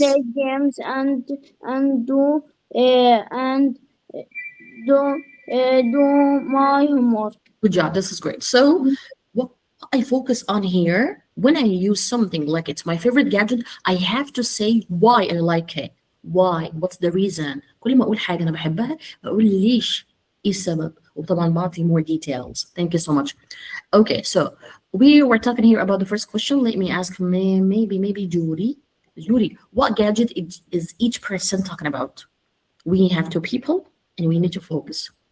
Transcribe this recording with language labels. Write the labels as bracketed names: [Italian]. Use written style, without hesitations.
[English] play games, and do and do my homework. Good job. This is great. So, what I focus on here, when I use something like it's my favorite gadget, I have to say why I like it. Why? What's the reason? [Arabic] كل ما أقول حاجة أنا بحبها بقول ليش إيه السبب وطبعا بعطي [English] more details. Thank you so much. Okay, so we were talking here about the first question. Let me ask maybe Judy. Judy, what gadget is each person talking about? We have two people and we need to focus.